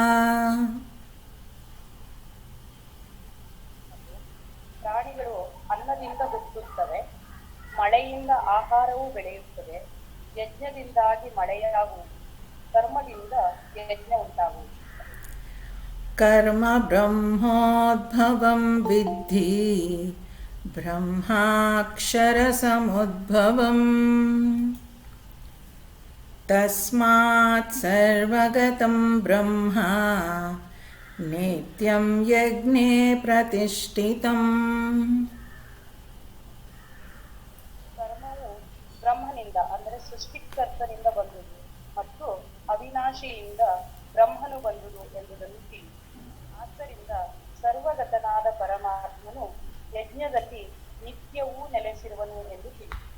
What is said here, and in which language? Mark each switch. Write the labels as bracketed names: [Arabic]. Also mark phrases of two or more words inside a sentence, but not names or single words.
[Kannada] ಪ್ರಾಣಿಗಳು ಅನ್ನದಿಂದ ಹುಟ್ಟುತ್ತವೆ, ಮಳೆಯಿಂದ ಆಹಾರವೂ ಬೆಳೆಯುತ್ತದೆ, ಯಜ್ಞದಿಂದಾಗಿ ಮಳೆಯಾಗುವುದು, ಕರ್ಮದಿಂದ ಯಜ್ಞ ಉಂಟಾಗುವುದು. [Sanskrit] ಕರ್ಮ ಬ್ರಹ್ಮೋದ್ಭವಂ ವಿದ್ಧಿ ಬ್ರಹ್ಮಾಕ್ಷರ ಸಮುದ್ಭವಂ ತಸ್ಮಾತ್ ಸರ್ವಗತಂ ಬ್ರಹ್ಮ ನಿತ್ಯಂ ಯಜ್ಞೇ ಪ್ರತಿಷ್ಠಿತಂ. [Kannada] ಕರ್ಮವು ಬ್ರಹ್ಮನಿಂದ ಅಂದರೆ ಸೃಷ್ಟಿಕರ್ತನಿಂದ ಬಂದುದು ಮತ್ತು ಅವಿನಾಶಿಯಿಂದ ಬ್ರಹ್ಮನು ಬಂದುದು ಎಂಬುದನ್ನು ತಿಳಿಸಿ. ಆದ್ದರಿಂದ ಸರ್ವಗತನಾದ ಪರಮಾತ್ಮನು ಯಜ್ಞದಲ್ಲಿ ನಿತ್ಯವೂ ನೆಲೆಸಿರುವನು ಎಂದು ತಿಳಿಸಿ.